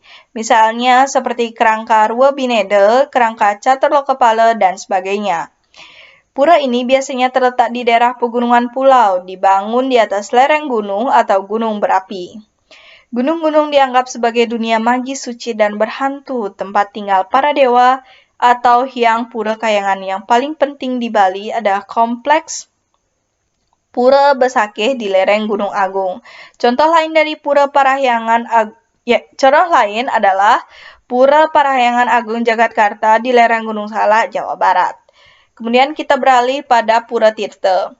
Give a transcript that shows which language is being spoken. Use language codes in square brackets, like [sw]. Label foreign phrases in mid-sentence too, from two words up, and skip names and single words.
[id] Misalnya seperti kerangka Rua Binede, kerangka Caturlokepala, dan sebagainya. Pura ini biasanya terletak di daerah pegunungan pulau, dibangun di atas lereng gunung atau gunung berapi. Gunung-gunung dianggap sebagai dunia magis suci dan berhantu, tempat tinggal para dewa atau hyang pura kayangan. Yang paling penting di Bali adalah kompleks Pura Besakeh di lereng Gunung Agung. Contoh lain dari Pura Parahyangan contoh lain adalah Pura Parahyangan Agung Jakarta di lereng Gunung Salak, Jawa Barat. Kemudian kita beralih pada Pura Tirta.